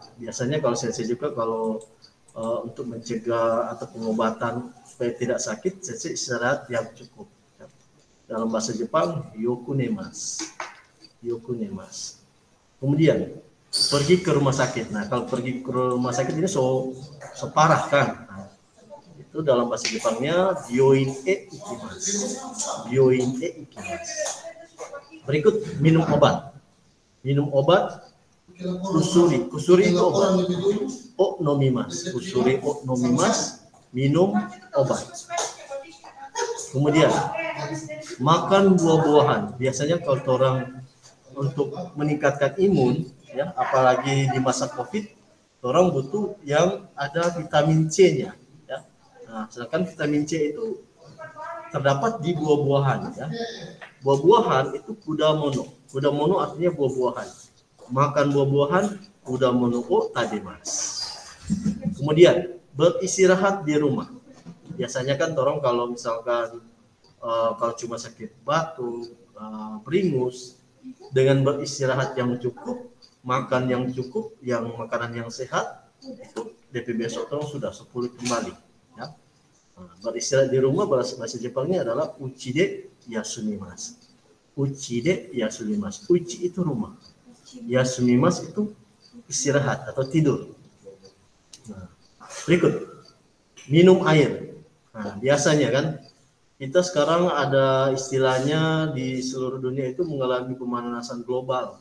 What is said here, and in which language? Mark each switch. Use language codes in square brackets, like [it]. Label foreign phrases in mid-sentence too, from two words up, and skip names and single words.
[id] Biasanya kalau saya juga kalau untuk mencegah atau pengobatan supaya tidak sakit, saya istirahat yang cukup. Ya. Dalam bahasa Jepang, [ja] よく寝ます. よく寝ます. [id] Kemudian pergi ke rumah sakit. Nah, kalau pergi ke rumah sakit ini so parah kan. Nah, itu dalam bahasa Jepangnya [ja] 病院へ行きます. 病院へ行きます. [id] Berikut minum obat. Minum obat kusuri. Kusuri itu obat. [ja] を飲みます。薬を飲みます. [id] Minum obat. Kemudian makan buah-buahan. Biasanya kalau orang untuk meningkatkan imun, ya, apalagi di masa COVID, orang butuh yang ada vitamin C-nya. Ya. Nah, sedangkan vitamin C itu terdapat di buah-buahan. Ya. Buah-buahan itu kudamono. Kudamono artinya buah-buahan. Makan buah-buahan, [ja] 果物を食べます. [id] Kemudian beristirahat di rumah. Biasanya kan orang kalau misalkan kalau cuma sakit batuk, beringus, dengan beristirahat yang cukup, makan yang cukup, yang makanan yang sehat, itu DP besok orang sudah sepulih kembali. Ya. Nah, beristirahat di rumah bahasa Jepangnya adalah [ja] 家で休みます. 家で休みます. [id] Uchi itu rumah. Yasumimasu itu istirahat atau tidur. Nah, berikut minum air. Nah, biasanya kan kita sekarang ada istilahnya di seluruh dunia itu mengalami pemanasan global.